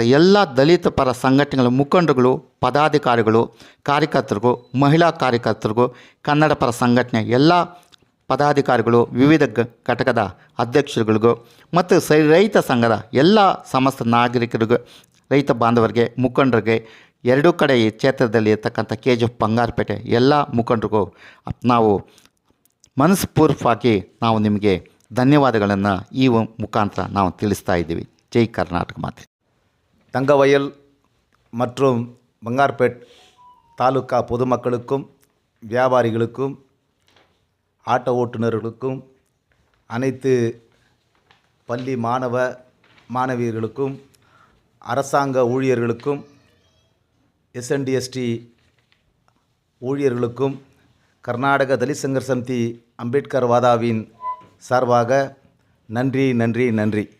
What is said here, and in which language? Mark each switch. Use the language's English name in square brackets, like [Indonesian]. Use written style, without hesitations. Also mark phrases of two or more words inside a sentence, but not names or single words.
[Kannada] ಎಲ್ಲ ದಲಿತ ಪರ ಸಂಘಟನೆಗಳ ಮುಖಂಡರುಗಳು, ಪದಾಧಿಕಾರಿಗಳು, ಕಾರ್ಯಕರ್ತರಿಗೂ, ಮಹಿಳಾ ಕಾರ್ಯಕರ್ತರಿಗೂ, ಕನ್ನಡ ಪರ ಸಂಘಟನೆ ಎಲ್ಲ ಪದಾಧಿಕಾರಿಗಳು, ವಿವಿಧ ಘಟಕದ ಅಧ್ಯಕ್ಷರುಗಳಿಗೂ ಮತ್ತು ರೈತ ಸಂಘದ ಎಲ್ಲ ಸಮಸ್ತ ನಾಗರಿಕರಿಗೂ, ರೈತ ಬಾಂಧವರಿಗೆ, ಮುಖಂಡರಿಗೆ, ಎರಡೂ ಕಡೆ ಈ ಕ್ಷೇತ್ರದಲ್ಲಿ ಇರ್ತಕ್ಕಂಥ KGF ಬಂಗಾರಪೇಟೆ ಎಲ್ಲ ಮುಖಂಡರಿಗೂ ನಾವು ಮನಸ್ಪೂರ್ವಕವಾಗಿ ನಾವು ನಿಮಗೆ ಧನ್ಯವಾದಗಳನ್ನು ಈ ಮುಖಾಂತರ ನಾವು ತಿಳಿಸ್ತಾ ಇದ್ದೀವಿ. ಜೈ ಕರ್ನಾಟಕ ಮಾತೆ. [Tamil] தங்கவயல் மற்றும் பங்கார்பேட் தாலுகா பொதுமக்களுக்கும் வியாபாரிகளுக்கும் ஆட்டோ ஓட்டுநர்களுக்கும் அனைத்து பள்ளி மாணவ மாணவியர்களுக்கும் அரசாங்க ஊழியர்களுக்கும் SNDST ஊழியர்களுக்கும் கர்நாடக தலித் சங்கர் சமிதி அம்பேத்கர் வாதாவின் சார்பாக நன்றி நன்றி நன்றி.